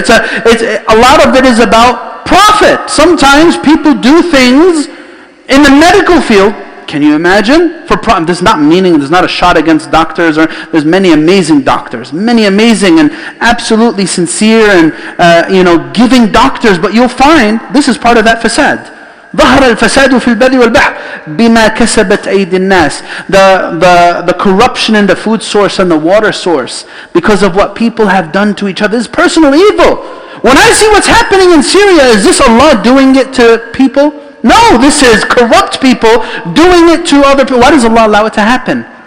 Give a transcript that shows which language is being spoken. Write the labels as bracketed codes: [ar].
[en] It's a lot of it is about profit. Sometimes people do things in the medical field. Can you imagine? This is not meaning, there's not a shot against doctors. There's many amazing doctors, many amazing and absolutely sincere and giving doctors. But you'll find this is part of that fasad. [ar] ظهر الفساد في البر والبحر بما كسبت أيدي الناس. [en] The corruption in the food source and the water source because of what people have done to each other is personal evil. When I see what's happening in Syria, is this Allah doing it to people? No, this is corrupt people doing it to other people. Why does Allah allow it to happen?